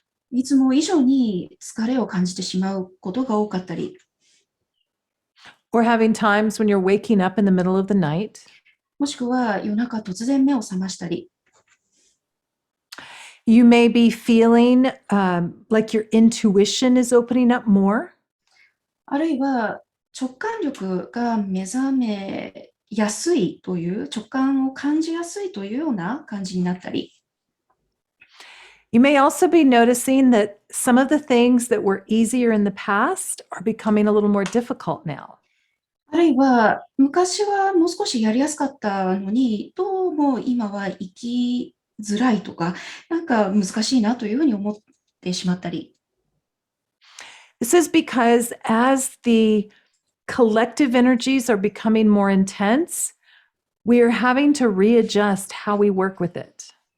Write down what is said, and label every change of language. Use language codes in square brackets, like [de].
[ja] いつも以上に疲れを感じてしまうことが多かったり、 [en] Or having times when you're waking up in the middle of the night. [ja] もしくは夜中突然目を覚ましたり、 [en] You may be feeling like your intuition is opening up more. [ja] あるいは直感力が目覚めやすいという、直感を感じやすいというような感じになったり、 [en] You may also be noticing that some of the things that were easier in the past are becoming a little more difficult now. [ja] あるいは昔はもう少しやりやすかったのに、どうも今は生きづらいとか、なんか難しいなというふうに思ってしまったり。 [en] This is because as the collective energies are becoming more intense, we are having to readjust how we work with it.